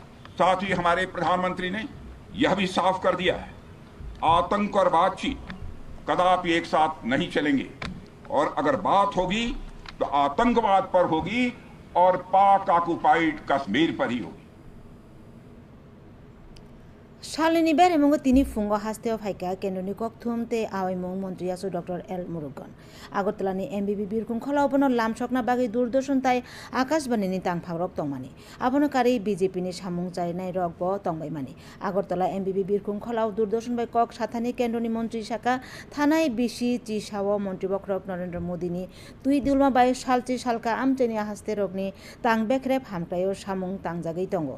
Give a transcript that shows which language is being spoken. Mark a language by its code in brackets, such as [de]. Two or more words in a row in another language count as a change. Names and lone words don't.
[hi] साथ ही हमारे प्रधानमंत्री ने यह भी साफ कर दिया है, आतंक और बातचीत कदापि एक साथ नहीं चलेंगे और अगर बात होगी तो आतंकवाद पर होगी और पाक ऑक्युपाइड कश्मीर पर ही होगी। [trp] Shalini bare mungo tini fungo hasteo phaika kendoni kokthum te awai mung mantri asu Dr. L. Murugan. Agortolani MBB birkung khola obono lamsokna bagi durdoshan tai akashbani ni tang phagrok tongmani. Abono kari BJP ni samung chai nai rok bo tongbai mani. Agortola MBB birkung khola durdoshan bai kok sathani kendoni mantri saka thanai bishi chisawo mantri bokrok Narendra Modi ni tui dulma bai salchi salka amcheni haste rokni tang bekrep hamklayo samung tang jagai tongo.